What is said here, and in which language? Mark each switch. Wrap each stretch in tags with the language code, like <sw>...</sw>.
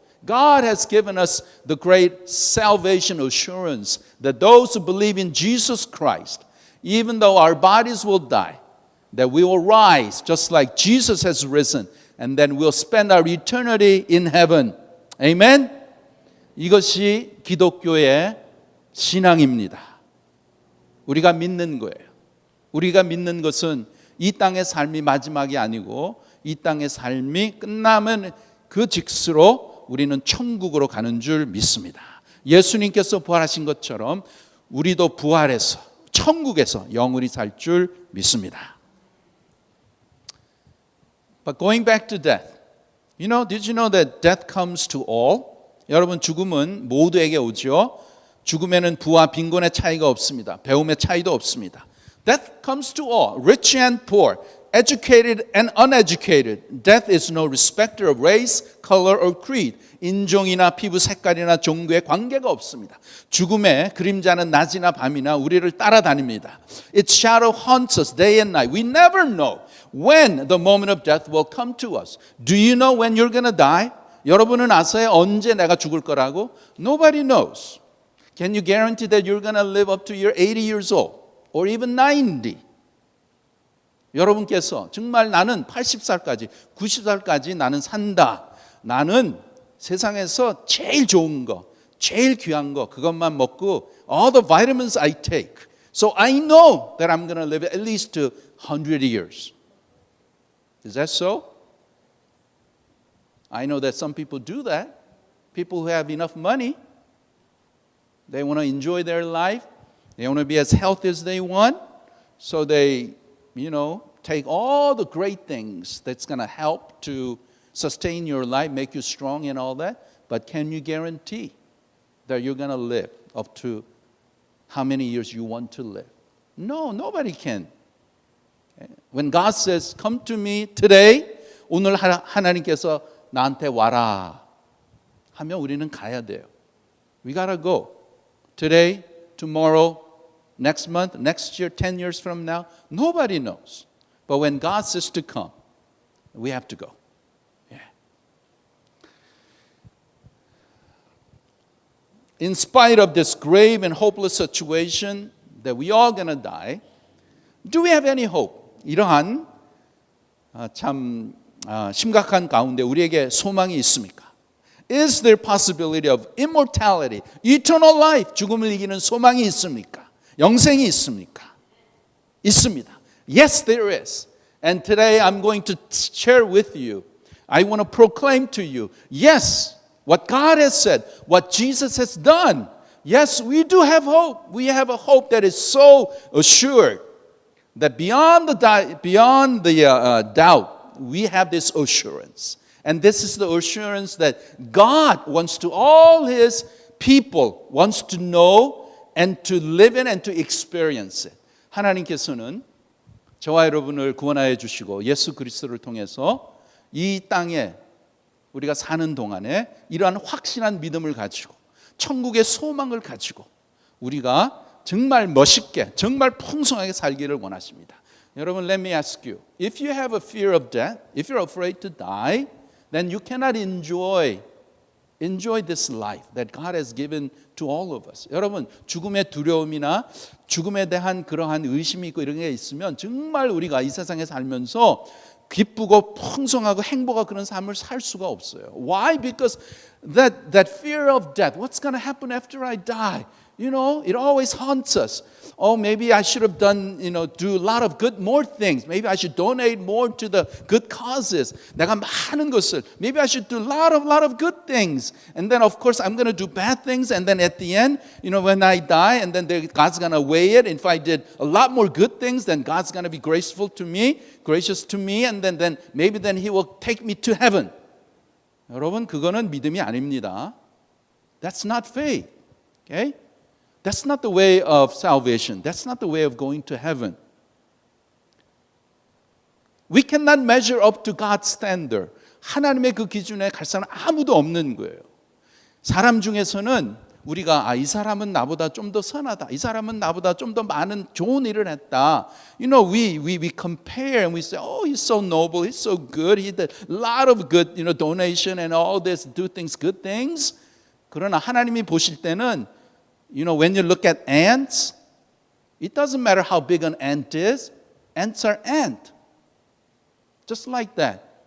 <en>God has given us the great salvation assurance that those who believe in Jesus Christ, even though our bodies will die, that we will rise just like Jesus has risen, and then we'll spend our eternity in heaven. Amen?</en> <ko>이것이 기독교의 신앙입니다. 우리가 믿는 거예요. 우리가 믿는 것은 이 땅의 삶이 마지막이 아니고 이 땅의 삶이 끝나면 그 직수로 우리는 천국으로 가는 줄 믿습니다. 예수님께서 부활하신 것처럼 우리도 부활해서 천국에서 영원히 살 줄 믿습니다.</ko> <en>But going back to death, did you know that death comes to all?</en> <ko>여러분 죽음은 모두에게 오죠. 죽음에는 부와 빈곤의 차이가 없습니다. 배움의 차이도 없습니다.</ko> <en>Death comes to all, rich and poor, educated and uneducated. Death is no respecter of race, color, or creed.</en> <ko>인종이나 피부 색깔이나 종교에 관계가 없습니다. 죽음의 그림자는 낮이나 밤이나 우리를 따라다닙니다.</ko> <en>Its shadow haunts us day and night. We never know when the moment of death will come to us. Do you know when you're going to die?</en> <ko>여러분은 아세요? 언제 내가 죽을 거라고?</ko> <en>Nobody knows. Can you guarantee that you're going to live up to your 80 years old or even 90?</en> <ko>여러분께서 정말 나는 80살까지, 90살까지 나는 산다. 나는 세상에서 제일 좋은 거, 제일 귀한 거 그것만 먹고</ko> <en>all the vitamins I take. So I know that I'm going to live at least to 100 years. Is that so? I know that some people do that. People who have enough money, they want to enjoy their life. They want to be as healthy as they want. So they, take all the great things that's going to help to sustain your life, make you strong and all that. But can you guarantee that you're going to live up to how many years you want to live? No, nobody can. When God says, come to me today,</en> <ko>오늘 하나님께서 나한테 와라 하면 우리는 가야 돼요.</ko> <en>We gotta go. Today, tomorrow, next month, next year, 10 years from now, nobody knows. But when God says to come, we have to go. Yeah. In spite of this grave and hopeless situation that we all going to die, do we have any hope?</en> <ko>이러한 참 심각한 가운데 우리에게 소망이 있습니까?</ko> <en>Is there possibility of immortality, eternal life?</en> <ko>죽음을 이기는 소망이 있습니까? 영생이 있습니까? 있습니다.</ko> <en>Yes, there is. And today I'm going to share with you. I want to proclaim to you, yes, what God has said, what Jesus has done. Yes, we do have hope. We have a hope that is so assured that beyond the doubt, we have this assurance. And this is the assurance that God wants to all His people, wants to know and to live in and to experience it.</en> <ko>하나님께서는 저와 여러분을 구원하여 주시고 예수 그리스도를 통해서 이 땅에 우리가 사는 동안에 이러한 확신한 믿음을 가지고 천국의 소망을 가지고 우리가 정말 멋있게, 정말 풍성하게 살기를 원하십니다.</ko> <en>여러분, let me ask you. If you have a fear of death, if you're afraid to die, then you cannot enjoy this life that God has given to all of us.</en> <ko>여러분, 죽음의 두려움이나 죽음에 대한 그러한 의심이 있고 이런 게 있으면 정말 우리가 이 세상에 살면서 기쁘고 풍성하고 행복한 그런 삶을 살 수가 없어요.</ko> <en>Why? Because that fear of death, what's going to happen after I die? You know, it always haunts us. Oh, maybe I should have done, do a lot of more things. Maybe I should donate more to the good causes.</en> <ko>내가 많은 것을,</ko> <en>maybe I should do a lot of good things. And then, of course, I'm going to do bad things. And then at the end, when I die, and then God's going to weigh it. If I did a lot more good things, then God's going to be gracious to me. And then maybe then He will take me to heaven.</en> <ko>여러분, 그거는 믿음이 아닙니다.</ko> <en>That's not faith. Okay? That's not the way of salvation. That's not the way of going to heaven. We cannot measure up to God's standard.</en> <ko>하나님의 그 기준에 갈 사람 아무도 없는 거예요. 사람 중에서는 우리가 이 사람은 나보다 좀 더 선하다. 이 사람은 나보다 좀 더 많은 좋은 일을 했다.</ko> <en>We compare and we say, oh, he's so noble, he's so good, he did a lot of good, donation and all this, do things, good things.</en> <ko>그러나 하나님이 보실 때는</ko> <en>when you look at ants, it doesn't matter how big an ant is. Ants are ant. Just like that.</en>